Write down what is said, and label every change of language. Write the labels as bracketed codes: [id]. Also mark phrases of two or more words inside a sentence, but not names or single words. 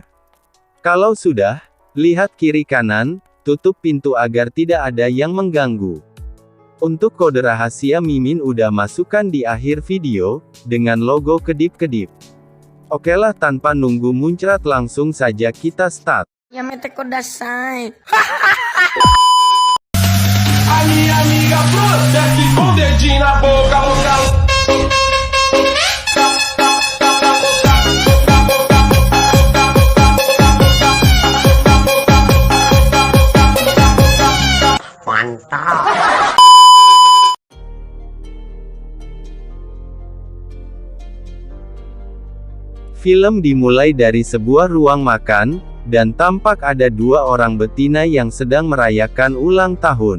[id] Kalau sudah, lihat kiri kanan, tutup pintu agar tidak ada yang mengganggu. Untuk kode rahasia Mimin udah masukkan di akhir video, dengan logo kedip-kedip. Okelah tanpa nunggu muncrat langsung saja kita start. [ja] Yamete kudasai. [pt] A minha amiga desce com o dedinho na boca, [id] Mantap. Film dimulai dari sebuah ruang makan, dan tampak ada dua orang betina yang sedang merayakan ulang tahun.